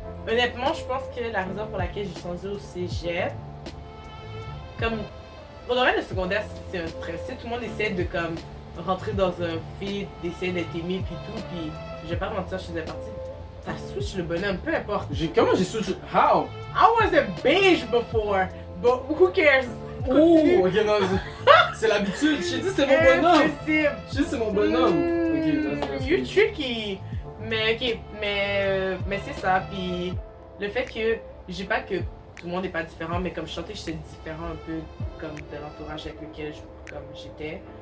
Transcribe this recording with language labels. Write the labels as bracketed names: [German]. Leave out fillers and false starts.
[French] Honnêtement, je pense que la raison pour laquelle j'ai changé au cégep, comme pour le reste, le secondaire, c'est un stress. Tu sais, tout le monde essaie de comme rentrer dans un feed, d'essayer d'être aimé puis tout, puis je vais pas mentir, je faisais partie. T'as switch le bonhomme, peu importe. Comment j'ai su... [English] How? I was a beige before, but who cares? [French] Continue. Oh, ok, non, c'est l'habitude. Je t'ai dit c'est mon bonhomme. Impossible. Je t'ai dit c'est mon bonhomme. [English] Ok, that's You're tricky. [French] Mais ok, mais c'est ça. Puis le fait que, je dis pas que tout le monde n'est pas différent, mais comme je sentais que j'étais différent un peu comme de l'entourage avec lequel j'étais.